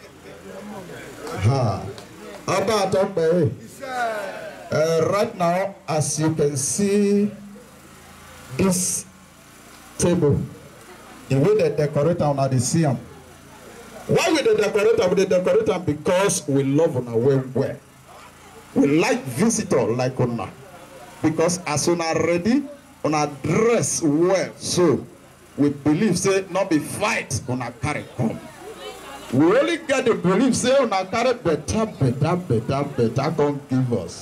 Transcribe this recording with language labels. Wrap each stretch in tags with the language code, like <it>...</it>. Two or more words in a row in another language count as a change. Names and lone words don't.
<pcm>Right now, as you can see, this table, the way they decorate them, now they see them. Why we decorate them? We decorate them because we love on our way. We like visitor like una. Because as una ready, una dress well. So we believe say not be fight una carry come. We only get the belief say una carry better come give us.</pcm>